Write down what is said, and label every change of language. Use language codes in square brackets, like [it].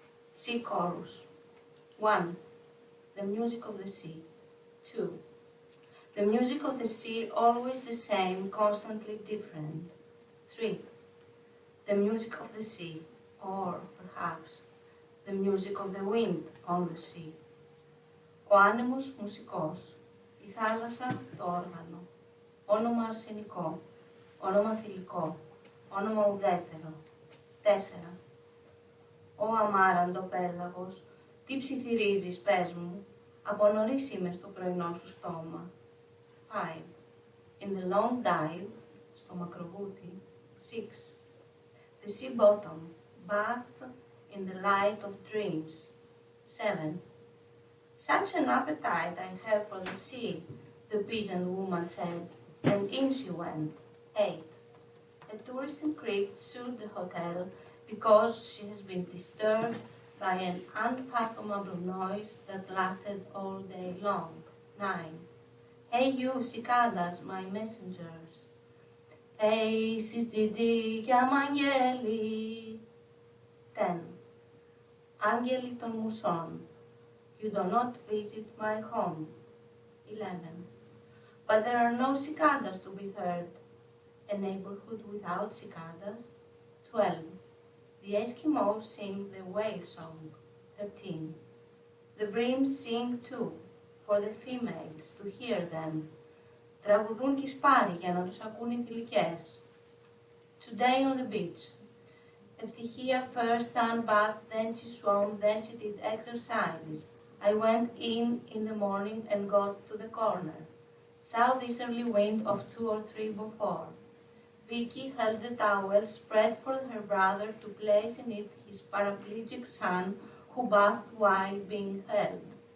[en] Sea chorus. 1. The music of the sea. 2. The music of the sea, always the same, constantly different. 3. The music of the sea, or perhaps the music of the wind on the sea. [el] Ο άνεμος μουσικός, η θάλασσα το όργανο, όνομα αρσενικό, όνομα θηλυκό, όνομα ουδέτερο. 4. Ω αμάραντο πέλαγος, τι ψιθυρίζεις, πες μου, από νωρίς είμαι στο πρωινό σου στόμα. [en] 5. In the long dive, στο μακροβούτι. 6. The sea bottom, bathed in the light of dreams. 7. Such an appetite I have for the sea, the peasant woman said, and in she went. 8. A tourist in Crete sued the hotel because she has been disturbed by an unfathomable noise that lasted all day long. 9. Hey you, cicadas, my messengers. Hey, Gigi, chiamangeli. 10. [el] Angeli των μουσών. [en] You do not visit my home. 11. But there are no cicadas to be heard. A neighborhood without cicadas. 12. The Eskimos sing the whale song. 13. The breams sing too, for the females, to hear them. [el] Τραγουδούν κι σπάρι για να τους ακούν οι θηλυκές. [en] Today on the beach. Ευτυχία first sunbath, then she swam, then she did exercises. I went in the morning and got to the corner. Southeasterly wind of 2 or 3 before. Vicky held the towel spread for her brother to place in it his paraplegic son who bathed while being held.